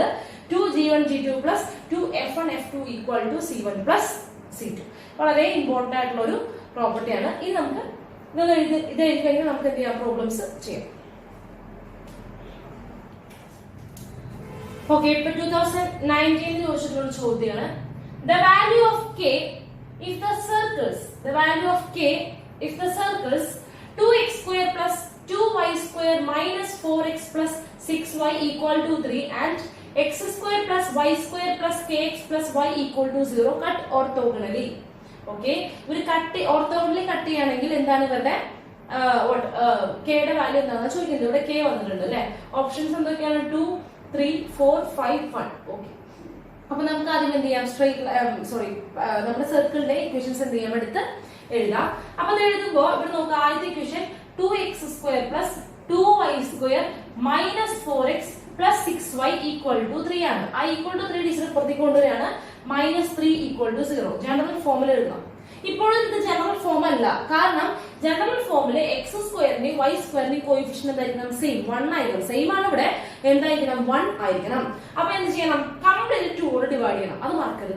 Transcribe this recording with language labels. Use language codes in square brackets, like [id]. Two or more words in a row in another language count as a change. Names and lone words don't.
[ml] 2g1g2 + 2f1f2 = c1 + c2. വളരെ ഇമ്പോർട്ടന്റ് ആയിട്ടുള്ള ഒരു പ്രോപ്പർട്ടിയാണ്. ഇത് നമുക്ക് ഇത് എഴുതി കഴിഞ്ഞാൽ നമുക്ക് എന്ത് ചെയ്യാം? പ്രോബ്ലംസ് ചെയ്യാം. ഓക്കെ ഇപ്പൊ 2019 ചോദിച്ചിട്ടുള്ള ചോദ്യമാണ്. [en] The value of k if the circles 2x² + 2y² - 4x + 6y = 3 and x² + y² + kx + y = 0 cut orthogonally. [ml] ഓക്കെ ഒരു [en] orthogonally cut [ml] ചെയ്യുകയാണെങ്കിൽ എന്താണ് ഇവരുടെ കെയുടെ വാല്യൂ എന്താണെന്ന് ചോദിക്കുന്നത്. ഇവിടെ k വന്നിട്ടുണ്ട് അല്ലെ. ഓപ്ഷൻസ് എന്തൊക്കെയാണ്? 2 3 4 5 1. ഓക്കെ അപ്പൊ നമുക്ക് ആദ്യം എന്ത് ചെയ്യാം? നമ്മുടെ [en] circle's equations [ml] എന്ത് ചെയ്യാം? എടുത്ത് എഴുതാം. അപ്പൊ അത് എഴുതുമ്പോ ഇവിടെ നോക്കുക, ആദ്യത്തെ ഇക്വേഷൻ 2x² + 2y² - 4x + 6y = 3 ആണ്. ആ = 3 ടീച്ചർ പുറത്തേക്ക് കൊണ്ടുവരികയാണ്. -3 = 0. [en] general form [ml] എഴുതണം. ഇപ്പോഴും ഇത് [en] general form [ml] അല്ല, കാരണം [en] general form [ml] x²ന്റെയും y²ന്റെയും കോയിഫിഷ്യന്റ് എന്തായിരിക്കണം? സെയിം 1 ആയിരിക്കണം. സെയിം ആണ് ഇവിടെ എന്തായിരിക്കണം? 1 ആയിരിക്കണം. അപ്പൊ എന്ത് ചെയ്യണം? കംപ്ലീറ്റ് 2 കൊണ്ട് ഡിവൈഡ് ചെയ്യണം. അത് മറക്കരുത്.